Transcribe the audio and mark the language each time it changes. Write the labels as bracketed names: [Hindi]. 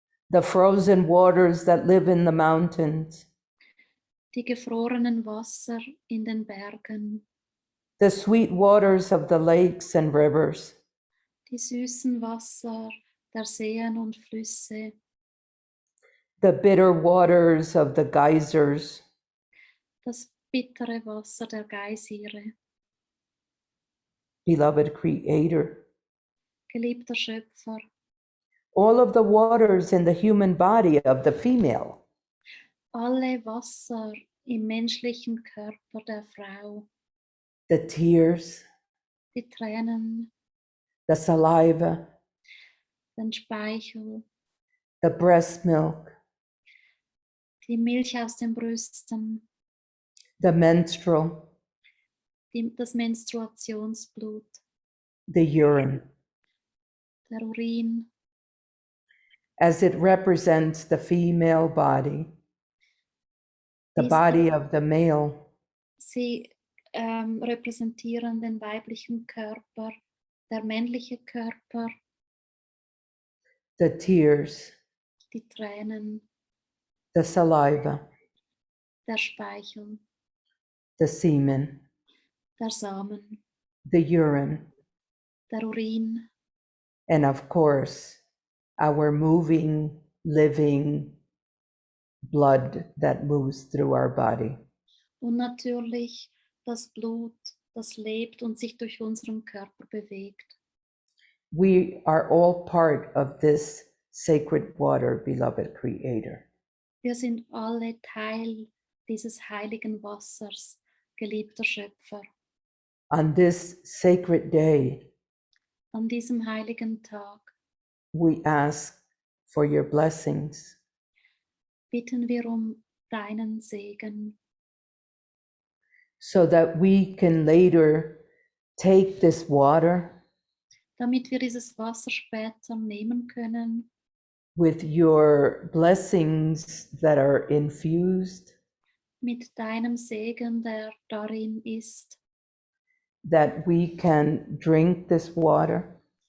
[English] the frozen waters that live in the mountains, [German] die gefrorenen Wasser in den Bergen, [English] the sweet waters of the lakes and rivers, [German] die süßen Wasser der Seen und Flüsse, [English] the bitter waters of the geysers, [German] das bittere Wasser der Geysire. [English] beloved creator, [German] Geliebter Schöpfer, [English] all of the waters in the human body of the female, [German] alle Wasser im menschlichen Körper der Frau, [English] the tears, [German] die Tränen, [English] the saliva, [German] den Speichel, [English] the breast milk, [German] die Milch aus den Brüsten, [English] the menstrual, [German] das Menstruationsblut, [English] the urine, [German] der Urin, [English] as it represents the female body, the [German] Dies- [English] body of the male, [German] Sie repräsentieren den weiblichen Körper, der männliche Körper, [English] the tears, [German] die Tränen, [English] the saliva, [German] der Speichel, [English] the semen, [German] der Samen, [English] the urine, [German] der Urin [English] and of course, our moving, living blood that moves through our body. [German] und natürlich das Blut, das lebt und sich durch unseren Körper bewegt. [English] We are all part of this sacred water, beloved Creator. [German] Wir sind alle Teil dieses heiligen Wassers, geliebter Schöpfer. [English] On this sacred day, [German] An diesem heiligen Tag [English] we ask for your blessings, [German] bitten wir um deinen Segen, [English] so that we can later take this water [German] damit wir dieses Wasser später nehmen können [English] with your blessings that are infused, [German] mit deinem Segen, der darin ist, [English] that we can drink this water.